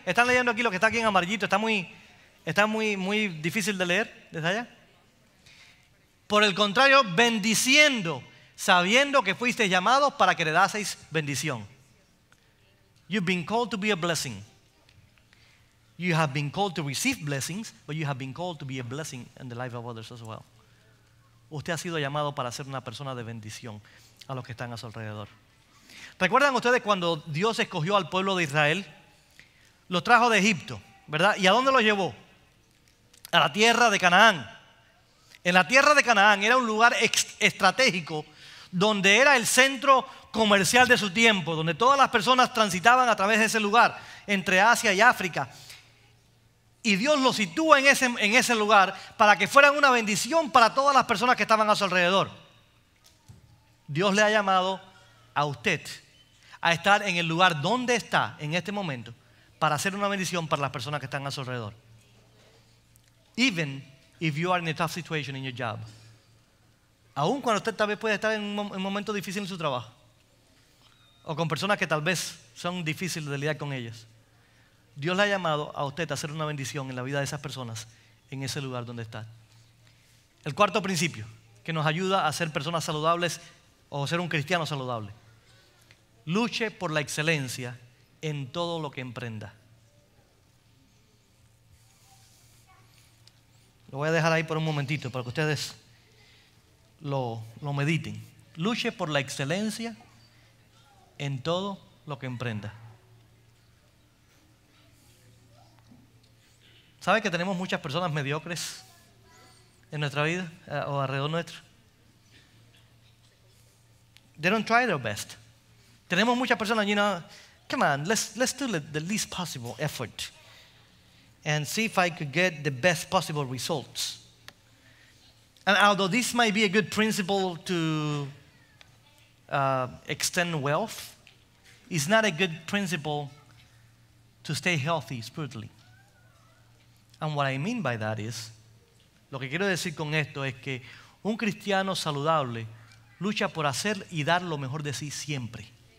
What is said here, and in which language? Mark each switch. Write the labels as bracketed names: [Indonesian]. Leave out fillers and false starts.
[Spanish] ¿Están leyendo aquí lo que está aquí en amarillito? Está muy difícil de leer desde allá. Por el contrario, bendiciendo, sabiendo que fuisteis llamados para que heredaseis bendición. You've been called to be a blessing. You have been called to receive blessings, but you have been called to be a blessing in the life of others as well. Usted ha sido llamado para ser una persona de bendición a los que están a su alrededor. ¿Recuerdan ustedes cuando Dios escogió al pueblo de Israel? Los trajo de Egipto, ¿verdad? ¿Y a dónde los llevó? A la tierra de Canaán. En la tierra de Canaán era un lugar estratégico donde era el centro comercial de su tiempo, donde todas las personas transitaban a través de ese lugar, entre Asia y África. Y Dios los sitúa en ese lugar para que fueran una bendición para todas las personas que estaban a su alrededor. Dios le ha llamado a usted a estar en el lugar donde está en este momento para hacer una bendición para las personas que están a su alrededor. [English] Even if you are in a tough situation in your job. [Spanish] Aún cuando usted tal vez puede estar en un momento difícil en su trabajo. O con personas que tal vez son difíciles de lidiar con ellas. Dios le ha llamado a usted a hacer una bendición en la vida de esas personas en ese lugar donde está. El cuarto principio que nos ayuda a ser personas saludables o ser un cristiano saludable. Luche por la excelencia en todo lo que emprenda. Lo voy a dejar ahí por un momentito para que ustedes lo mediten. Luche por la excelencia en todo lo que emprenda. ¿Sabe que tenemos muchas personas mediocres en nuestra vida o alrededor nuestro? [English] They don't try their best. [Spanish] Tenemos muchas personas, [English] you know, come on, let's do the least possible effort and see if I could get the best possible results. And although this might be a good principle to extend wealth, it's not a good principle to stay healthy spiritually. And what I mean by that is, [Spanish] lo que quiero decir con esto es que un cristiano saludable lucha por hacer y dar lo mejor de sí siempre.